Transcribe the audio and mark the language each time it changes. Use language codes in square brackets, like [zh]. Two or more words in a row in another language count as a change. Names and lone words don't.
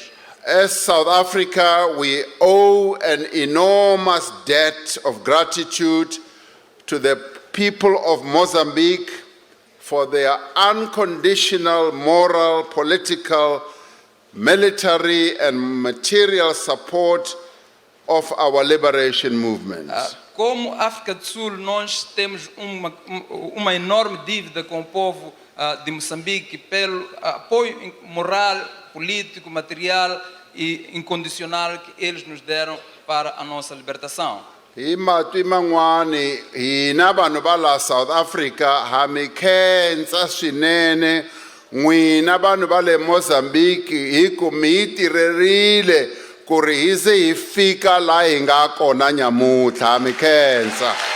[en] As South Africa, we owe an enormous debt of gratitude to the people of Mozambique for their unconditional moral, political, military and material support of our liberation movement. [pt] Como África do Sul, nós temos uma enorme dívida com o povo de Moçambique pelo apoio moral, político, material e incondicional que eles nos deram para a nossa libertação. [ts] Imatu man'wani hina vanhu va la South Africa ha mi khensa swinene n'wina vanhu va le Mozambique hi ku mi yi tirherile ku ri hi ze hi fika laha hi nga kona nyamutlha mi khensa.